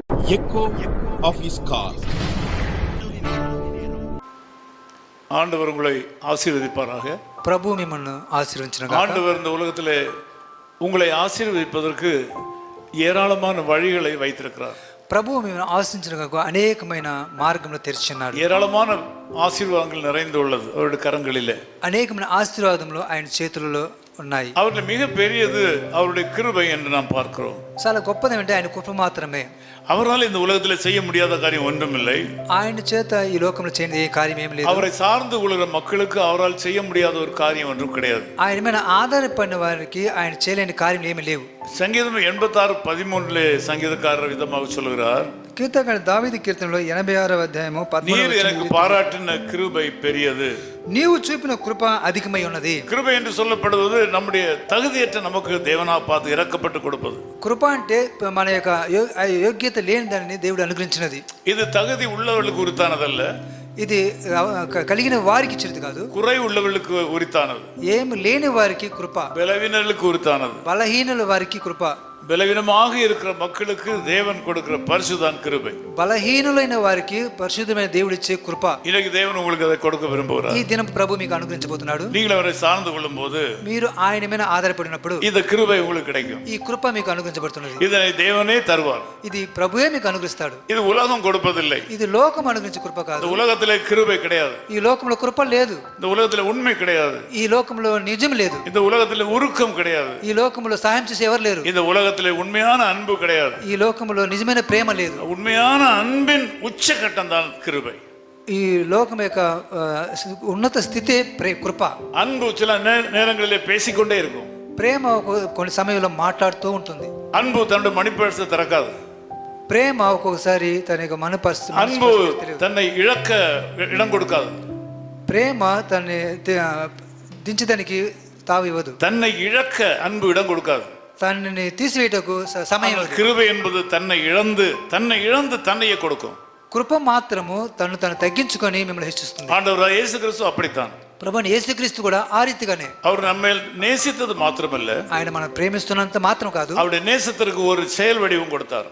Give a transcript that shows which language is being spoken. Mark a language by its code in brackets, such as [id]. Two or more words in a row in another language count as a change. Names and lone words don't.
[en] echo of his call. [ta] ஆண்டவர் உங்களை ஆசீர்வதிப்பாராக. பிரபு மிம்மನ್ನು ஆசீர்வதிச்சுனಗಾಕ. ஆண்டவர் இந்த உலகத்திலே உங்களை ஆசீர்வதிப்பதற்கு ஏராளமான வழிகளை வைத்திருக்கிறார். [te] ప్రభు మిమ్మల్ని ఆశీర్వదించునగాక అనేకమైన మార్గములు తెరిచున్నాడు. [ta] ஏராளமான ஆசீர்வாதங்கள் நிறைந்துள்ளது அவருடைய கரங்களிலே. [te] అనేకమైన ఆశీర్వాదములు ఆయన చేతులలో ఉన్నాయి. [ta] அவர்கள் மிக பெரியது அவருடைய கிருபை என்று நாம் பார்க்கிறோம். [te] చాలా గొప్పది అంటే ఆయన కృప మాత్రమే. [ta] அவரால் இந்த உலகத்தில் செய்ய முடியாத காரியம் ஒன்றுமில்லை. [te] ఆయన చేత ఈ లోకంలో చేయని ఏ కార్యం ఏమీ లేదు. [ta] அவரை சார்ந்து கொள்கிற மக்களுக்கு அவரால் செய்ய முடியாத ஒரு காரியம் ஒன்றும் கிடையாது. [te] ఆయన మీద ఆధారపడిన వారికి ఆయన చేయలేని కార్యం ఏమీ లేవు. [ta] சங்கீதம் 86:13 சங்கீதக்காரர் விதமாக சொல்கிறார், [te] కీర్తన దావీదు కీర్తనలో 86వ అధ్యాయము 13వ [ta] நீர் எனக்கு பாராட்டின கிருபை பெரியது. [te] నీవు చూపిన కృప అధికమై ఉన్నది. [ta] கிருபை என்று சொல்லப்படுவது நம்முடைய தகுதியற்ற நமக்கு தேவனா பார்த்து இறக்கப்பட்டு கொடுப்பது. [te] కృప అంటే మన యొక్క యోగ్యత లేని దానిని దేవుడు అనుగ్రహించినది. [ta] இது தகுதி உள்ளவர்களுக்கு உரித்தானதல்ல, [te] ఇది కలిగిన వారికి ఇచ్చేది కాదు, [ta] குறை உள்ளவர்களுக்கு உரித்தானது. [te] ఏమి లేని వారికి కృప, [ta] பலவீனர்களுக்கு உரித்தானது. [te] బలహీనుల వారికి కృప. [ta] பலவீனமாக இருக்கிற மக்களுக்கு தேவன் கொடுக்கிற பரிசுதான் கிருபை. [te] బలహీనులైన వారికి పరిశుద్ధమైన దేవుడు ఇచ్చే కృప. [ta] இன்னைக்கு தேவன் உங்களுக்கு அதை கொடுக்க விரும்புகிறார். [te] ఈ దినం ప్రభు మీకు అనుగ్రహించబోతున్నాడు. [ta] நீங்கள் அவரை சார்ந்து கொள்ளும் போது [te] మీరు ఆయన మీద ఆధారపడినప్పుడు [ta] இந்த கிருபை உங்களுக்கு கிடைக்கும். [te] ఈ కృప మీకు అనుగ్రహించబడుతున్నది. [ta] இதனை தேவனே தருவார். [te] ఇది ప్రభువే మీకు అనుగ్రహిస్తాడు. [ta] இது உலகம் கொடுப்பதில்லை. [te] ఇది లోకం అనుగ్రహించే కృప కాదు. [ta] இந்த உலகத்திலே கிருபை கிடையாது. [te] ఈ లోకంలో కృప లేదు. [ta] இந்த உலகத்திலே உண்மை கிடையாது. [te] ఈ లోకంలో నిజం లేదు. [ta] இந்த உலகத்திலே உருக்கம் கிடையாது. [te] ఈ లోకంలో సహాయం చేసే ఎవరు లేరు. [ta] இந்த உலகத்திலே உண்மையான அன்பு கிடையாது. [te] ఈ లోకంలో నిజమైన ప్రేమ లేదు. [ta] உண்மையான அன்பின் உச்சகட்டம் தான் கிருபை. [te] ఈ లోకం యొక్క ఉన్నత స్థితే కృప. [ta] அன்பு சில நேரங்களிலே பேசிக்கொண்டே இருக்கும். [te] ప్రేమ కొన్ని సమయంలో మాట్లాడుతూ ఉంటుంది. [ta] அன்பு தன்னுடைய மணிப்பரிசை திறக்காது. [te] ప్రేమ ఒక్కొక్కసారి తన యొక్క మన పరిస్థితి, [ta] அன்பு தன்னை இழக்க இடம் கொடுக்காது. [te] ప్రేమ తనని దించడానికి తావు ఇవ్వదు. [ta] தன்னை இழக்க அன்பு இடம் கொடுக்காது. [te] తనని తీసివేయటకు సమయం. [ta] கிருபை என்பது தன்னை இழந்து தன்னையே கொடுக்கும். [te] కృప మాత్రము తను తగ్గించుకొని మిమ్మల్ని హెచ్చిస్తుంది. [ta] ஆண்டவராகிய இயேசு கிறிஸ்து அப்படித்தான். [te] ప్రభువైన యేసుక్రీస్తు కూడా ఆ రీతిగానే. [ta] அவர் நம்மை நேசித்தது மாத்திரமல்ல, [te] ఆయన మనం ప్రేమిస్తున్నంత మాత్రం కాదు, [ta] அவருடைய நேசத்திற்கு ஒரு செயல் வடிவம் கொடுத்தார்.